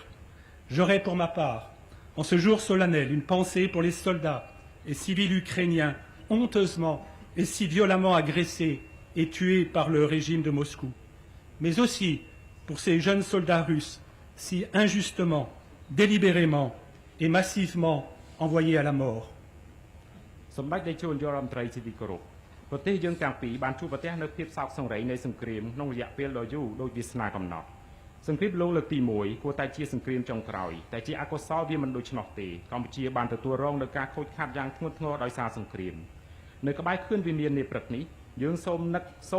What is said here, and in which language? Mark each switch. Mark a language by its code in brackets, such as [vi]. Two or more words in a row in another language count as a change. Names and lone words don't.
[fr] J'aurai pour ma part, en ce jour solennel, une pensée pour les soldats et civils ukrainiens honteusement et si violemment agressés et tués par le régime de Moscou, mais aussi pour ces jeunes soldats russes si injustement, délibérément et massivement envoyés à la mort. [km] សម្ដេចតេជោនាយករដ្ឋមន្ត្រីជាទីគោរពប្រទេសយើងទាំងពីរបានជួបប្រទះនៅភាពសោកសង្រេងនៃសង្គ្រាមក្នុងរយៈពេលដ៏យូរដោយវាសនាកំណត់សង្គ្រាមលោកលើកទី1គួរតែជាសង្គ្រាមចុងក្រោយតែ ជាអកុសលវាមិនដូច្នោះទេកម្ពុជាបានទទួលរងនឹងការខូចខាតយ៉ាងធ្ងន់ធ្ងរដោយសារសង្គ្រាមនៅក្បែរខឿនវិមាននាព្រឹកនេះយើងសូម